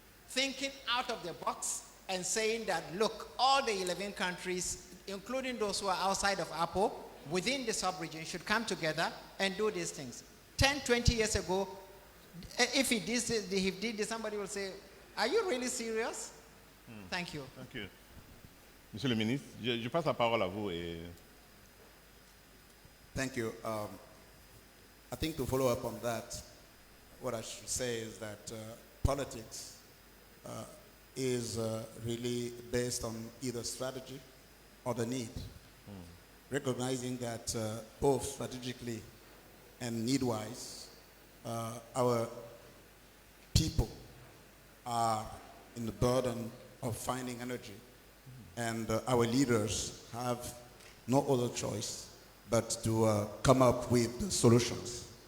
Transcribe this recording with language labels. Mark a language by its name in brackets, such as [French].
[English] Thinking out of the box and saying that, look, all the 11 countries, including those who are outside of Apple, within the sub-region, should come together and do these things. 10, 20 years ago, if he did this, somebody will say, are you really serious? Thank you. Thank you. [French] Monsieur le ministre, je passe la parole à vous. [English] Thank you. I think to follow up on that, what I should say is that politics is really based on either strategy or the need. Recognizing that both strategically and need-wise, our people are in the burden of finding energy, and our leaders have no other choice but to come up with the solutions.